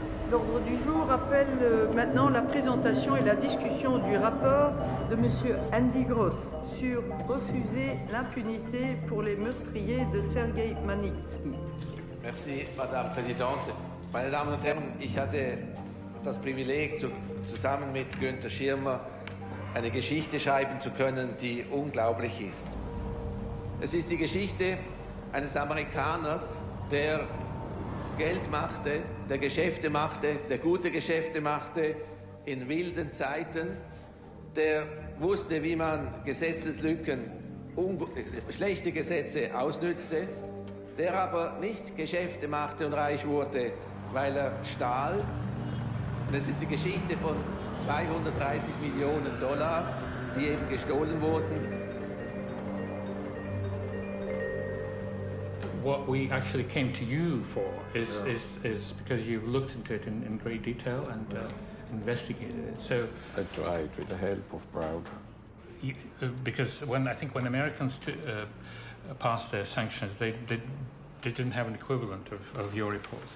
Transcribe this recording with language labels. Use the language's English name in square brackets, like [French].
[French] L'ordre du jour appelle maintenant la présentation et la discussion du rapport de M. Andy Gross sur refuser l'impunité pour les meurtriers de Sergei Magnitzky. Merci, Madame [German] Präsidentin. Meine Damen und Herren, ich hatte das Privileg, zusammen mit Günther Schirmer eine Geschichte schreiben zu können, die unglaublich ist. Es ist die Geschichte eines Amerikaners, der Geld machte, der Geschäfte machte, der gute Geschäfte machte in wilden Zeiten, der wusste, wie man Gesetzeslücken, schlechte Gesetze ausnützte, der aber nicht Geschäfte machte und reich wurde, weil er stahl. Und es ist die Geschichte von 230 Millionen $, die eben gestohlen wurden. [English] What we actually came to you for is because you looked into it in great detail and investigated it. So I tried with the help of Browder. Because when Americans passed their sanctions, they didn't have an equivalent of your reports.